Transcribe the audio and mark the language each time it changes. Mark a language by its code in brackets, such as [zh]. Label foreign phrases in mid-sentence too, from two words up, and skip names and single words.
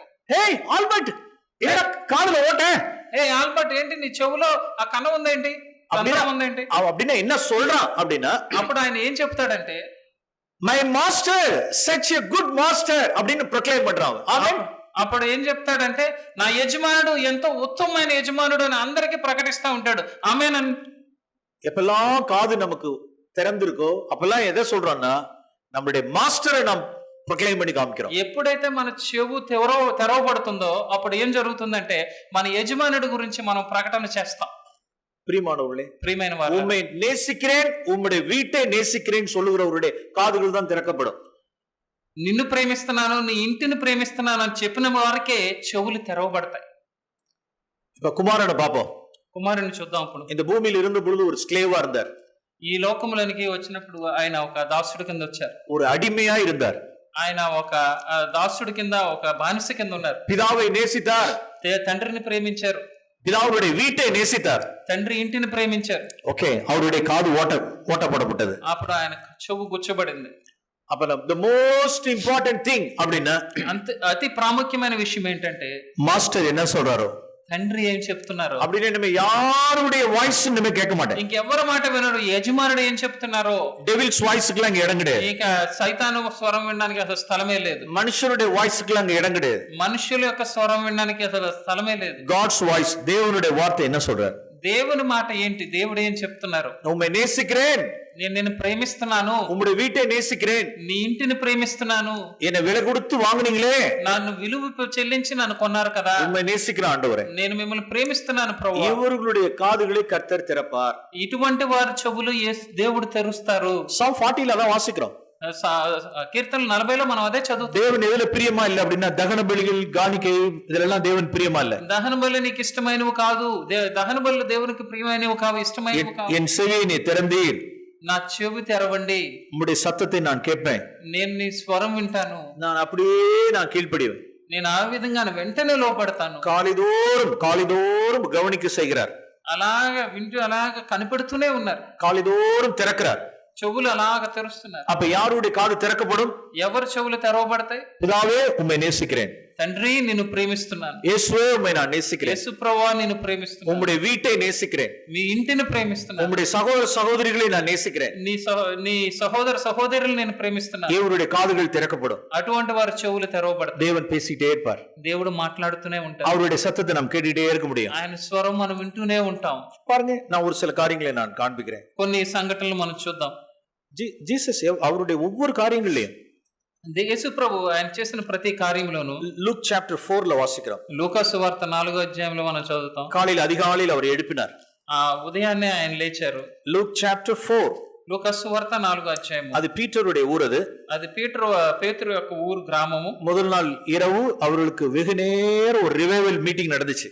[ta] ஹேய் ஆல்பர்ட், என்னடா காதுல ஓட்டை? [te] ఆల్బర్ట్ ఏంటి నీ చెవులో ఆ కన్నం ఉందేంటి, కన్నం ఉందేంటి? [ta] அவன் அப்படின்னா என்ன சொல்றான் அப்படின்னா, [te] అప్పుడు ఆయన ఏం చెప్తాడంటే, [en] my master such a good master [ta] அப்படின்னு ப்ரொக்ளைம் பண்றான். ஆமென். [te] అప్పుడు ఏం చెప్తాడంటే, నా యజమానుడు ఎంతో ఉత్తమమైన యజమానుడు అని అందరికీ ప్రకటిస్తా ఉంటాడు. ఆమేన్. [ta] எப்பெல்லாம் காது நமக்கு திறந்திருக்கோ அப்பெல்லாம் எதை சொல்றோம்னா, நம்மளுடைய மாஸ்டரை நாம் ப்ரொக்ளைம் பண்ணி காமிக்கிறோம். [te] ఎప్పుడైతే మన చెవు తెరవబడుతుందో అప్పుడు ఏం జరుగుతుందంటే, మన యజమానుడి గురించి మనం ప్రకటన చేస్తాం. [ta] பிரியமானவர்களே, [te] ప్రియమైన వారు, [ta] உம்மை நேசிக்கிறேன், உம்முடைய வீட்டை நேசிக்கிறேன் சொல்லுகிறவருடைய காதுகள் தான் திறக்கப்படும். [te] నిన్ను ప్రేమిస్తున్నాను, నీ ఇంటిని ప్రేమిస్తున్నాను అని చెప్పిన వారికే చెవులు తెరవబడతాయి. [ta] இப்ப குமாரனை பாப்போம். [te] కుమారుని చూద్దాం. ఇప్పుడు [ta] இந்த பூமியில் இருந்த பொழுது ஒரு ஸ்லேவா இருந்தார். [te] ఈ లోకములోనికి వచ్చినప్పుడు ఆయన ఒక దాసుడి కింద వచ్చారు. [ta] ஒரு அடிமையா இருந்தார். [te] ఆయన ఒక దాసుడి కింద, ఒక బానిస కింద ఉన్నారు. [ta] பிதாவை நேசித்தார். [te] తండ్రిని ప్రేమించారు. [ta] பிதாவுடைய வீட்டை நேசித்தார். [te] తండ్రి ఇంటిని ప్రేమించారు. [ta] ஓகே, அவருடைய காது ஓட்டப்படப்பட்டது. [te] అప్పుడు ఆయన చెవు గుచ్చబడింది. [en] அப்ப the most important thing அப்படின்னா, [te] అతి ప్రాముఖ్యమైన విషయం ఏంటంటే, [ta] மாஸ்டர் என்ன சொல்றாரோ, [te] తండ్రి ఏం చెప్తున్నారు [ta] அப்படின்னு நம்ம யாருடைய வாய்ஸ் நம்ம கேட்க மாட்டேன். [te] ఇంకెవరి మాట వినరు. యజమానుడు ఏం చెప్తున్నారో, [en] devil's voiceக்குலாம் [ta] அங்க இடம் கிடையாது. [te] ఇక సైతాను స్వరం వినడానికి అసలు స్థలమే లేదు. [ta] மனுஷனுடைய வாய்ஸ்க்குலாம் அங்க இடம் கிடையாது. [te] మనుషుల యొక్క స్వరం వినడానికి అసలు స్థలమే లేదు. [en] God's voice, [ta] தேவனுடைய வார்த்தை என்ன சொல்றார்? [te] దేవుని మాట ఏంటి, దేవుడు ఏం చెప్తున్నారు? [ta] உம்மை நேசிக்கிறேன், [te] నేను ప్రేమిస్తున్నాను, [ta] உம்முடைய வீட்டை நேசிக்கிறேன், [te] నీ ఇంటిని ప్రేమిస్తున్నాను, [ta] என்னை விலை கொடுத்து வாங்குனீங்களே, [te] నన్ను విలువ చెల్లించి నన్ను కొన్నారు కదా, [ta] உம்மை நேசிக்கிற ஆண்டவரே, [te] నేను మిమ్మల్ని ప్రేమిస్తున్నాను ప్రభువా. [ta] இவர்களுடைய காதுகளை கர்த்தர் திறப்பார். [te] ఇటువంటి వారి చెవులు దేవుడు తెరుస్తారు. [ta] Psalm 40 அதான் வாசிக்கிறோம். [te] కీర్తన 40లో మనం అదే చదువుతాం. [ta] தேவன் எதுல பிரியமா இல்ல அப்படின்னா, தகன பலிகள், காணிக்கை, இதெல்லாம் தேவன் பிரியமா இல்ல. [te] దహన బలి నీకు ఇష్టమైనవి కాదు, దహన బలు దేవునికి ప్రియమైనవి కావు, ఇష్టమైనవి కావు. [ta] என் செவியை நீ திறந்தீர், [te] నా చెవి తెరవండి, [ta] உம்முடைய சத்தத்தை நான் கேட்பேன், [te] నేను నీ స్వరం వింటాను, [ta] நான் அப்படியே நான் கீழ்ப்படிவேன். [te] నేను ఆ విధంగా వెంటనే లోపడతాను. [ta] காலிதோறும் கவனிக்க செய்கிறார். [te] అలాగా వింటూ అలాగ కనిపెడుతూనే ఉన్నారు. [ta] காலிதோறும் திறக்கிறார். [te] చెవులు అలాగ తెరుస్తున్నారు. [ta] அப்ப யாருடைய காது திறக்கப்படும்? [te] ఎవరు చెవులు తెరవబడతాయి? [ta] பிதாவே உம்மை நேசிக்கிறேன், [te] తండ్రి నిన్ను ప్రేమిస్తున్నాను, [ta] இயேசுவே உம்மை நான் நேசிக்கிறேன், [te] యేసు ప్రభువా నిన్ను ప్రేమిస్తున్నాను, [ta] உம்முடைய வீட்டை நேசிக்கிறேன், [te] మీ ఇంటిని ప్రేమిస్తున్నాను, [ta] உம்முடைய சகோதர சகோதரிகளை நான் நேசிக்கிறேன். [te] నీ సహోదర సహోదరులు నేను ప్రేమిస్తున్నాను. [ta] இவருடைய காதுகள் திறக்கப்படும். [te] అటువంటి వారి చెవులు తెరవబడతాయి. [ta] தேவன் பேசிட்டே இருப்பார். [te] దేవుడు మాట్లాడుతూనే ఉంటాడు. [ta] அவருடைய சத்தத்தை நாம் கேட்டுட்டே இருக்க முடியும். [te] ఆయన స్వరం మనం వింటూనే ఉంటాం. [ta] பாருங்க, நான் ஒரு சில காரியங்களை நான் காண்பிக்கிறேன். [te] కొన్ని సంఘటనలు మనం చూద్దాం. [ta] ஜீசஸ் அவருடைய ஒவ்வொரு காரியங்களையும், [te] యేసు ప్రభు ఆయన చేసిన ప్రతి కార్యంలోనూ, [ta] லூக் சாப்டர் 4ல வாசிக்கிறோம். [te] లూకా సువార్త 4వ అధ్యాయంలో మనం చదువుతాం. [ta] காலையில் அதிகாலையில் அவர் எழுப்பினார். [te] ఉదయాన్నే ఆయన లేచారు. [ta] லூக் சாப்டர் 4, [te] లూకా సువార్త 4వ అధ్యాయం. [ta] அது பீட்டருடைய ஊர். [te] అది పేతురు యొక్క ఊరు, గ్రామము. [ta] முதல் நாள் இரவு அவர்களுக்கு வெகு நேரம் ஒரு [en] revival meeting [ta] நடந்துச்சு.